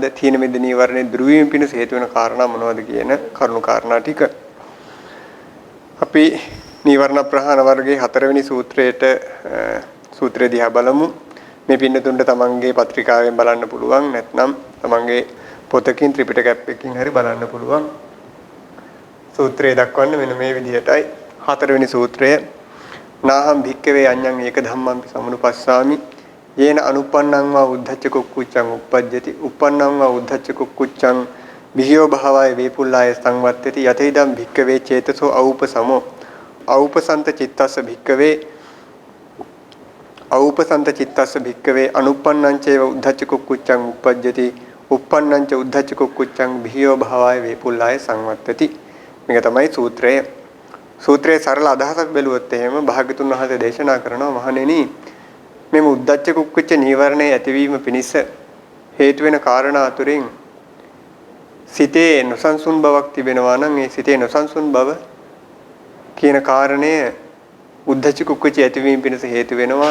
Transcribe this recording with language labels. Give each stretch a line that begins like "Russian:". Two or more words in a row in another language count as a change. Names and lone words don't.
Sinhala: තීන මිද්ද නීවරණය දුරු වීම පිණිස හේතු වෙන කාරණා මොනවද කියන කරුණු කාරණා ටික අපි නීවරණ ප්‍රහාණ වර්ගයේ 4 වෙනි සූත්‍රය දිහා බලමු. මේ පින්නතුන්ට තමන්ගේ පත්‍රිකාවෙන් බලන්න පුළුවන්, නැත්නම් තමන්ගේ පොතකින් ත්‍රිපිටක ඇප් එකකින් හරි බලන්න පුළුවන්. සූත්‍රය දක්වන්නේ මෙන්න මේ විදිහටයි.
Pali: 4 වෙනි සූත්‍රය නාහම් භික්කවේ අඤ්ඤං ඒක ධම්මං සමුනුපස්සාමි යේන අනුප්පන්නං වා උද්ධච්ච කුක්කුච්චං uppajjati uppannං වා උද්ධච්ච කුක්කුච්චං විහියෝ භාවය වේපුල්ලාය සංවත්තති යතේදම් භික්කවේ චේතසෝ අවූපසමෝ අවූපසන්ත චිත්තස්ස භික්කවේ අවූපසන්ත චිත්තස්ස භික්කවේ අනුප්පන්නං චේව උද්ධච්ච කුක්කුච්චං uppajjati uppannං ච උද්ධච්ච කුක්කුච්චං විහියෝ භාවය වේපුල්ලාය සංවත්තති.
Sinhala: මේක තමයි සූත්‍රය. සූත්‍රයේ සරල අදහසක් බැලුවොත් එහෙම භාග්‍යතුන් වහන්සේ දේශනා කරනවා මහණෙනි මේ උද්ධච්ච කුක්කුච්ච නීවරණයේ ඇතිවීම පිණිස හේතු වෙන කාරණා අතුරින් සිතේ නොසන්සුන් බවක් තිබෙනවා නම් ඒ සිතේ නොසන්සුන් බව කියන කාරණය උද්ධච්ච කුක්කුච්ච ඇතිවීම පිණිස හේතු වෙනවා.